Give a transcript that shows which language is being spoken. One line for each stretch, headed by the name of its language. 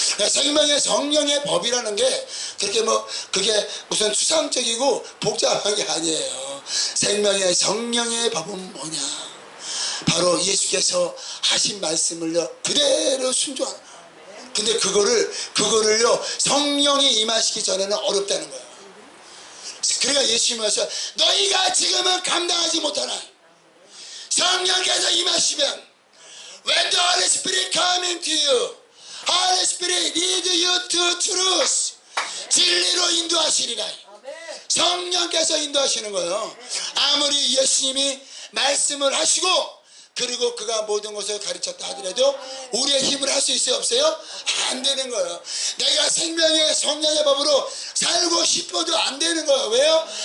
Korean: 생명의 성령의 법이라는 게 그게 무슨 추상적이고 복잡한 게 아니에요. 생명의 성령의 법은 뭐냐? 바로 예수께서 하신 말씀을요 그대로 순종하는. 근데 그거를요 성령이 임하시기 전에는 어렵다는 거예요. 그러니까 예수님이 와서 너희가 지금은 감당하지 못하나 성령께서 임하시면
English: when the Holy Spirit come into you, Holy Spirit lead you to truth.
Korean: 진리로 인도하시리라. 성령께서 인도하시는 거예요. 아무리 예수님이 말씀을 하시고 그리고 그가 모든 것을 가르쳤다 하더라도 우리의 힘을 할 수 있어요? 없어요? 안 되는 거예요. 내가 생명의 성령의 법으로 살고 싶어도 안 되는 거예요. 왜요?